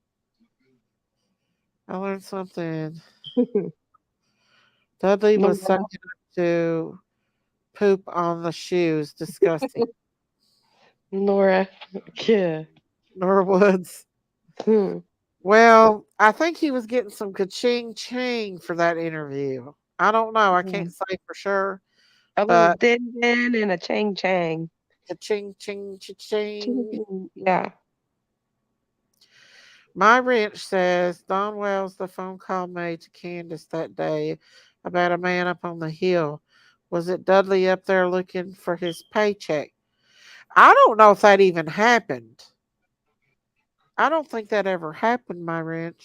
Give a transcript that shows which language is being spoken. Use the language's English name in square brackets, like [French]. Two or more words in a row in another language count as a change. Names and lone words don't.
[English] I learned something. Dudley was sucking up to poop on the shoes. Disgusting. Laura. Yeah. Nora Woods. Well, I think he was getting some ka-ching ching for that interview. I don't know. I can't say for sure. A little din din and a chang chang. Ka-ching ching ching. Yeah. My wrench says Don Wells, the phone call made to Candace that day about a man up on the hill. Was it Dudley up there looking for his paycheck? I don't know if that even happened. I don't think that ever happened, my wrench.